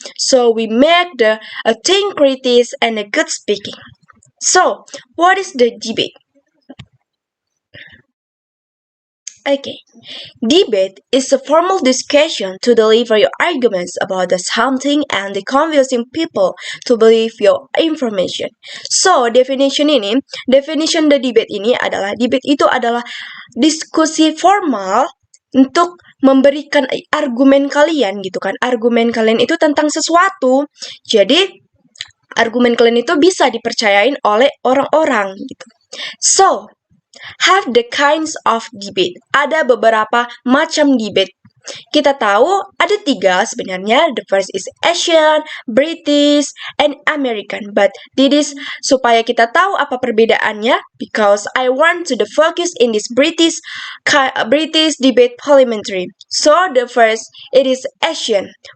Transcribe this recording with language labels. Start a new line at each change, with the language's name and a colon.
English: So we make a think critics and a good speaking. So, what is the debate? Okay, debate is a formal discussion to deliver your arguments about the something and the convincing people to believe your information. So, definition the debate
Indonesian: ini adalah debate itu adalah diskusi formal untuk memberikan argumen kalian gitu kan. Argumen kalian itu tentang sesuatu. Jadi, argumen kalian itu bisa dipercayain oleh orang-orang gitu.
English: So, have the kinds of debate.
Indonesian: Ada beberapa macam debate. Kita tahu ada 3 sebenarnya.
English: The first is Asian, British, and American. But this
Indonesian: supaya kita tahu apa perbedaannya,
English: because I want to focus in this British debate parliamentary. So the first, it is Asian.